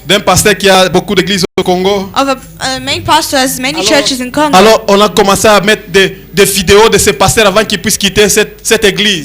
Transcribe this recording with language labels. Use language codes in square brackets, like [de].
[fr] D'un pasteur qui a beaucoup d'églises au Congo. [en] of a main pastor has many churches in Congo. [fr] Alors on a commencé à mettre des vidéos de ce pasteur avant qu'il puisse quitter cette église.